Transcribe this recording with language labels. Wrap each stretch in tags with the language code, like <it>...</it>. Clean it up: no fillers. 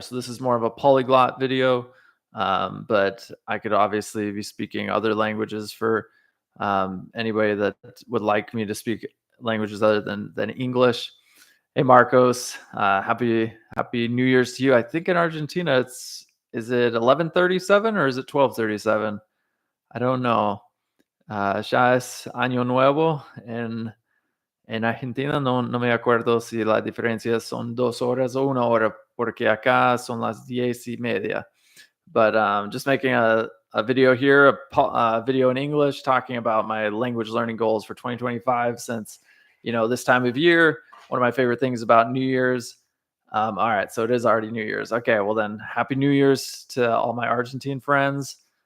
<en>So this is more of a polyglot video, but I could obviously be speaking other languages for anybody that would like me to speak languages other than English. Hey Marcos, happy New Year's to you. I think in Argentina is it 11:37 or is it 12:37? I don't know.</en> <es>Ya es Año Nuevo en Argentina. No me acuerdo si la diferencia son 2 horas o 1 hora, porque acá son las 10:30.</es> <en>But just making a video here, a video in English talking about my language learning goals for 2025, since, this time of year, one of my favorite things about New Year's. All right, so it is already New Year's. Okay, well then, Happy New Year's to all my Argentine friends.</en>